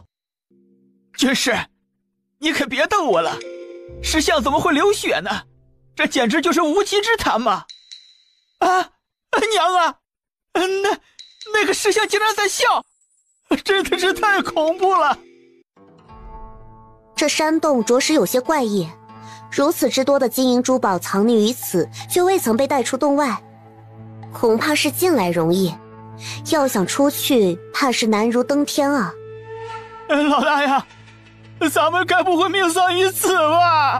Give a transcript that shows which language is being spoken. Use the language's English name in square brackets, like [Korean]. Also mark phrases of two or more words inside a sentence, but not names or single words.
[Chinese] 军师，你可別逗我了，石像怎麼會流血呢？這簡直就是無稽之談嘛！啊，娘啊，那個石像竟然在笑，真的是太恐怖了。這山洞着實有些怪異，如此之多的金銀珠寶藏匿於此，卻未曾被帶出洞外，恐怕是進來容易，要想出去，怕是難如登天啊！老大呀，咱們該不會命喪於此吧？